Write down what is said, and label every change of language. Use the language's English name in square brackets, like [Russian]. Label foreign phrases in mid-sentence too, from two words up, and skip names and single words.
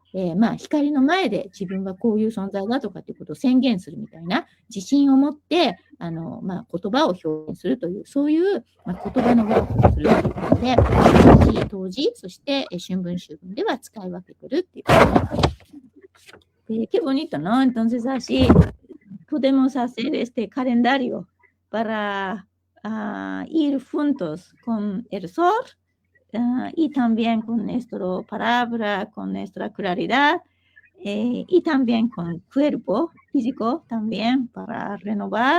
[Japanese] 光の前で自分はこういう存在だとかっていうことを宣言するみたいな自信を持って、 言葉を表現するという、そういう、言葉のワークをするということで、当時、そして春分秋分では使い分けてるっていうことで、 [Spanish] qué bonito, ¿no? Entonces así podemos hacer este calendario para ir juntos con el sol y también con nuestra palabra, con nuestra claridad y también con el cuerpo físico también para renovar.